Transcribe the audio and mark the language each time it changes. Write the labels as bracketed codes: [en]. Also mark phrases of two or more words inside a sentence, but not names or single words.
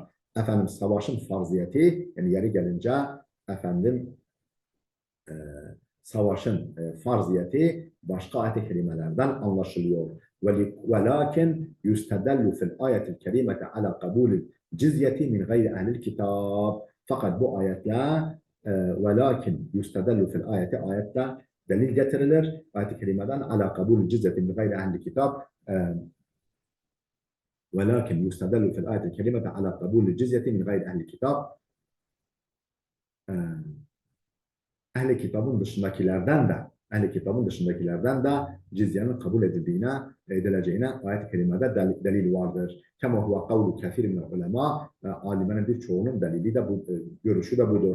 [tr] Efendim savaşın farziyeti yani yeri gelince efendim savaşın farziyeti başka ayet-i kerimelerden anlaşılıyor. [ar] ولكن يستدل في الآية الكريمة على قبول الجزية من غير أهل الكتاب. [tr] Fakat bu ayetle [ar] ولكن يستدل في الآية [tr] delil getirilir. [ar] Ayet-i kerimeden على قبول الجزية من غير أهل الكتاب ولكن يستدل في الآية الكريمة على قبول الجزية من غير أهل الكتاب. [tr] Ehli kitabın dışındakilerden de cizyenin kabul edileceğine ayet-i kerimede delil vardır. [ar] كما هو قول كثير من العلماء. [tr] Alimlerin birçoğunun delili de bu, görüşü de budur.